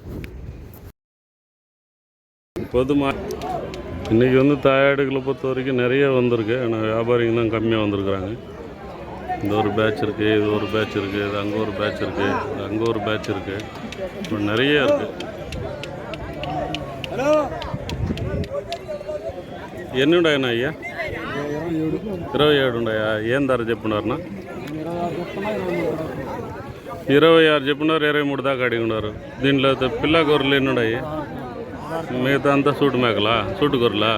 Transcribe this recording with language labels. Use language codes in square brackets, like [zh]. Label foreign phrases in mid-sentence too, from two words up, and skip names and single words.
[ta] பொதுமாக இன்றைக்கி வந்து தாயாடுகளை பொறுத்த வரைக்கும் நிறைய வந்திருக்கு, ஆனால் வியாபாரிங்க தான் கம்மியாக வந்திருக்குறாங்க. இந்த ஒரு பேட்ச் இருக்குது, இது ஒரு பேட்ச் இருக்குது, இது அங்கே ஒரு பேட்ச் இருக்குது, இது அங்கே ஒரு பேட்ச் இருக்குது, இப்போ நிறைய இருக்குது. [te] ఎన్నుండయన్నా అయ్యా? 27 ఉండయా? ఏం ధర చెప్పున్నారన్నా? 26 చెప్పున్నారు, 23 దాకా అడిగి ఉన్నారు. దీంట్లో పిల్ల గొర్రెలు ఎన్ని ఉన్నాయి? మిగతా అంతా సూటు మేకలా, సూటు గొర్రెలా?